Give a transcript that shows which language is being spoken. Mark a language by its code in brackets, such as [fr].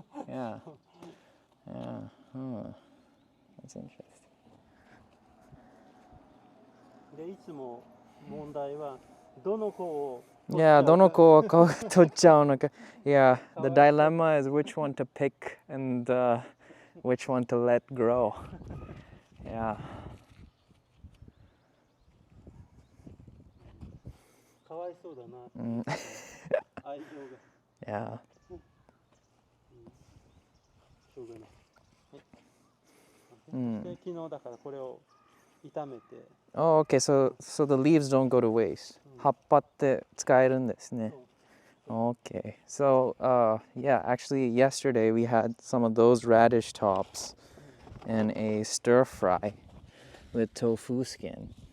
[en] Yeah, that's interesting. [ja] でいつも問題はどの子を Yeah, どの子を取っちゃうのか. [en] Yeah, the dilemma is which one to pick and which one to let grow. Yeah. [ja] かわいそうだな。愛情が。 [en] Yeah. [ja] しょうがない。で昨日だからこれを炒めて。 [en] Oh, okay. So the leaves don't go to waste. [ja] 葉っぱって使えるんですね。 [en] Okay. So, yeah, actually, yesterday we had some of those radish tops in a stir fry with tofu skin.